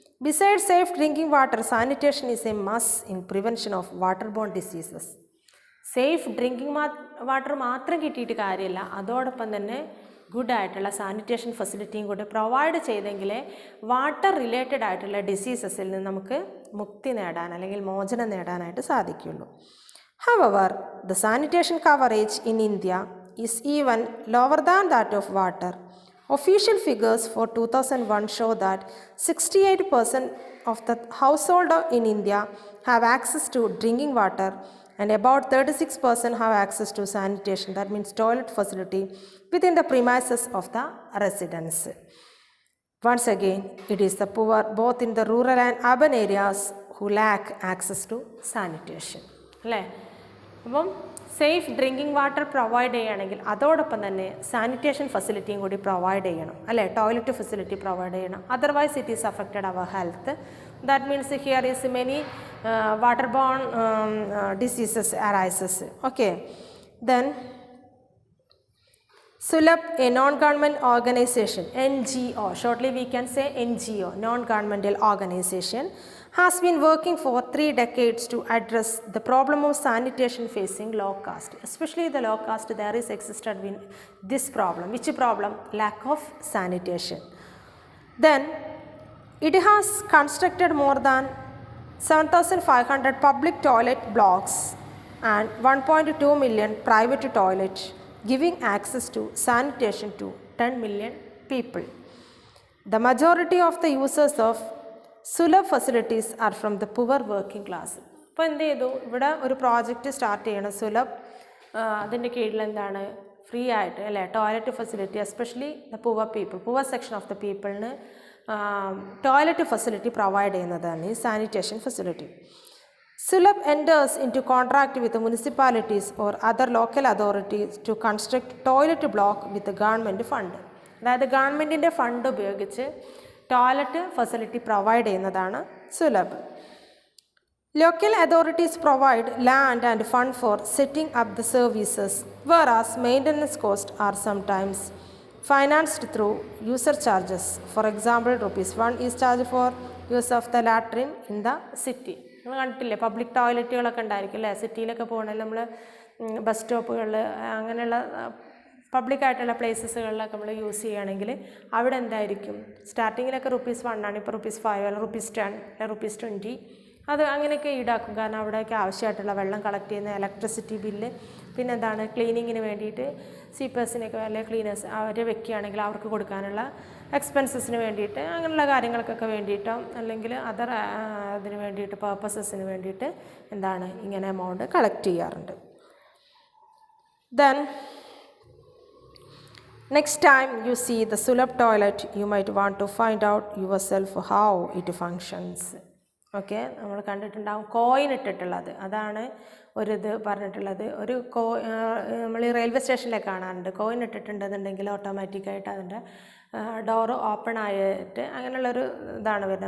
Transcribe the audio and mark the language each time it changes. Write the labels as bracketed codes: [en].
[en] Beside safe drinking water, sanitation is a must in prevention of water borne diseases. [ml] Safe drinking water മാത്രം കിട്ടിയിട്ട് കാര്യമില്ല, അതോടൊപ്പം തന്നെ ഗുഡായിട്ടുള്ള sanitation ഫെസിലിറ്റിയും കൂടി പ്രൊവൈഡ് ചെയ്തെങ്കിലേ വാട്ടർ റിലേറ്റഡ് ആയിട്ടുള്ള ഡിസീസസിൽ നിന്ന് നമുക്ക് മുക്തി നേടാൻ അല്ലെങ്കിൽ മോചനം നേടാനായിട്ട് സാധിക്കുള്ളൂ. [en] However, the sanitation coverage in India is even lower than that of water. Official figures for 2001 show that 68% of the households in India have access to drinking water and about 36% have access to sanitation, that means toilet facility, within the premises of the residents. Once again, it is the poor both in the rural and urban areas who lack access to sanitation. [ml] അല്ലേ? അപ്പം safe drinking water provide ചെയ്യുകയാണെങ്കിൽ അതോടൊപ്പം തന്നെ sanitation ഫെസിലിറ്റിയും കൂടി provide ചെയ്യണം, അല്ലേ? Toilet facility provide ചെയ്യണം. [en] Otherwise it is affected our health. That means here is many water borne diseases arises. Okay, then SULAB, a non-government organization, NGO, shortly we can say NGO, non-governmental organization, has been working for 3 decades to address the problem of sanitation facing low caste. Especially the low caste, there is existed in this problem. Which problem? Lack of sanitation. Then it has constructed more than 7,500 public toilet blocks and 1.2 million private toilets, giving access to sanitation to 10 million people. The majority of the users of SULAB facilities are from the poor working class. [ml] അപ്പോൾ എന്ത് ചെയ്തു, ഇവിടെ ഒരു project start ചെയ്യണം SULAB. അതിൻ്റെ കീഴിൽ എന്താണ്, free ആയിട്ട്, അല്ലേ, toilet facility, [en] especially the poor section of the [ml] പീപ്പിളിന് toilet facility provide ചെയ്യുന്നതാണ് ഈ sanitation facility. [en] SULAB enters into contract with the municipalities or other local authorities to construct toilet block with the government fund. [ml] അതായത് ഗവൺമെൻറ്റിൻ്റെ fund ഉപയോഗിച്ച് toilet facility provide ചെയ്യുന്നതാണ് SULAB. [en] Local authorities provide land and fund for setting up the services, whereas maintenance costs are sometimes financed through user charges. For example, ₹1 is charged for use of the latrine in the city. [ml] നമ്മൾ കണ്ടിട്ടില്ലേ, public ടോയ്ലറ്റുകളൊക്കെ ഉണ്ടായിരിക്കും, അല്ലേ? സിറ്റിയിലൊക്കെ പോകണമെങ്കിൽ നമ്മൾ bus സ്റ്റോപ്പുകളിൽ അങ്ങനെയുള്ള പബ്ലിക്കായിട്ടുള്ള പ്ലേസസുകളിലൊക്കെ നമ്മൾ use ചെയ്യുകയാണെങ്കിൽ അവിടെ എന്തായിരിക്കും, സ്റ്റാർട്ടിങ്ങിലൊക്കെ ₹1 ആണ്, ഇപ്പോൾ ₹5 അല്ലെങ്കിൽ ₹10 അല്ലെങ്കിൽ ₹20 അത് അങ്ങനെയൊക്കെ ഈടാക്കും. കാരണം അവിടെയൊക്കെ ആവശ്യമായിട്ടുള്ള വെള്ളം കളക്ട് ചെയ്യുന്ന ഇലക്ട്രിസിറ്റി ബില്ല്, പിന്നെ എന്താണ്, ക്ലീനിങ്ങിന് വേണ്ടിയിട്ട് സ്വീപ്പേഴ്സിനൊക്കെ അല്ലെങ്കിൽ ക്ലീനേഴ്സ് അവർ വെക്കുകയാണെങ്കിൽ അവർക്ക് കൊടുക്കാനുള്ള എക്സ്പെൻസസിന് വേണ്ടിയിട്ട്, അങ്ങനെയുള്ള കാര്യങ്ങൾക്കൊക്കെ വേണ്ടിയിട്ടോ അല്ലെങ്കിൽ അതർ അതിന് വേണ്ടിയിട്ട് പർപ്പസസിന് വേണ്ടിയിട്ട് എന്താണ് ഇങ്ങനെ എമൗണ്ട് കളക്ട് ചെയ്യാറുണ്ട്. [en] Then next time you see the SULAB toilet, you might want to find out yourself how it functions. [ml] Okay, നമ്മൾ കണ്ടിട്ടുണ്ടാകും കോയിൻ ഇട്ടിട്ടുള്ളത്, അതാണ് ഒരിത് പറഞ്ഞിട്ടുള്ളത്. ഒരു നമ്മൾ ഈ റെയിൽവേ സ്റ്റേഷനിലൊക്കെ കാണാറുണ്ട്, കോയിൻ ഇട്ടിട്ടുണ്ടെന്നുണ്ടെങ്കിൽ ഓട്ടോമാറ്റിക്കായിട്ട് അതിൻ്റെ ഡോറ് ഓപ്പൺ ആയിട്ട് അങ്ങനെയുള്ളൊരു ഇതാണ് വരുന്നത്.